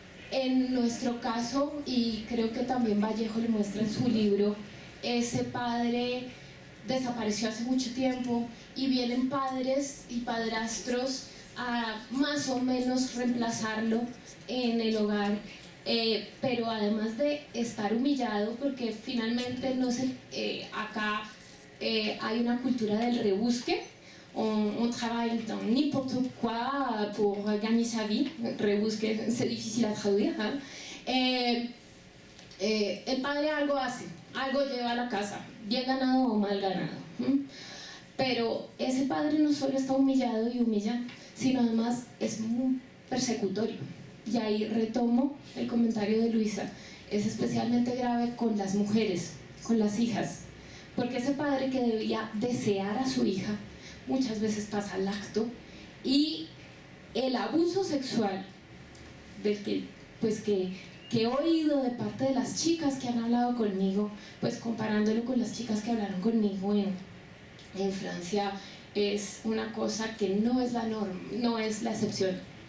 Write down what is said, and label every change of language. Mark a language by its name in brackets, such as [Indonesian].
[Spanish] En nuestro caso, y creo que también Vallejo lo muestra en su libro, ese padre desapareció hace mucho tiempo y vienen padres y padrastros a más o menos reemplazarlo en el hogar, pero además de estar humillado, porque finalmente no sé, acá hay una cultura del rebusque. [French] On travaille dans n'importe quoi pour gagner sa vie. Rebusque, c'est difficile à traduire. [Spanish] El padre algo hace, algo lleva a la casa, bien ganado o mal ganado. Pero ese padre no solo está humillado y humilla, sino además es muy persecutorio. Y ahí retomo el comentario de Luisa, es especialmente grave con las mujeres, con las hijas, porque ese padre que debía desear a su hija, muchas veces pasa al acto, y el abuso sexual del que he oído de parte de las chicas que han hablado conmigo, pues comparándolo con las chicas que hablaron conmigo en Francia, es una cosa que no es la norma, no es la excepción.